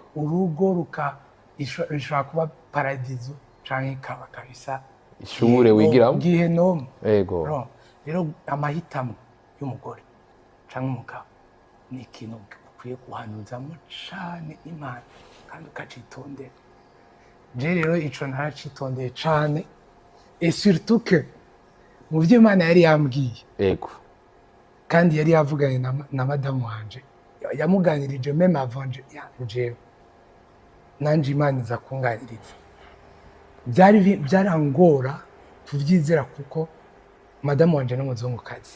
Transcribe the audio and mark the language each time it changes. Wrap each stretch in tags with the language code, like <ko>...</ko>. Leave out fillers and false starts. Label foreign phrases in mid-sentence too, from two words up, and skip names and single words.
<rn>urugo ishobora kuba paradiso canke kaba kabisa ishure wigiramo gihenomu. yego rero amahitamo y'umugore canke umugabo ni ikintu ukwiye guhanuzamo cane Imana kandi ukacitondera. Je rero ico naracitondeye cane</rn> <fr>et surtout que</fr> <rn>mu vyo Imana yari yambwiye yego kandi yari yavuganye na madamu wanje yamuganirije</rn> <fr>meme avant</fr> <rn>jewe nanje Imana iza kunganiriza. Byarangora kuvyizera kuko madamu wanje n'umuzungukazi.</rn>